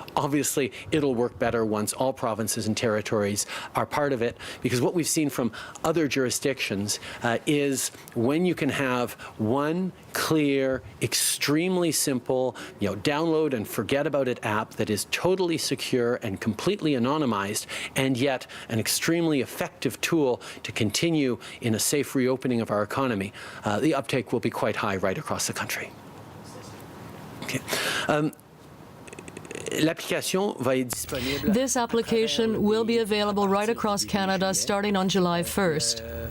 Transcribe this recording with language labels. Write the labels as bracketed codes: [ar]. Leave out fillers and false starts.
[en] Obviously, it'll work better once all provinces and territories are part of it, because what we've seen from other jurisdictions is when you can have one clear, extremely simple, download and forget about it app that is totally secure and completely anonymized, and yet an extremely effective tool to continue in a safe reopening of our economy, the uptake will be quite high right across the country. Okay. [fr] L'application va être disponible. [en] This application will be available right across Canada starting on July 1st.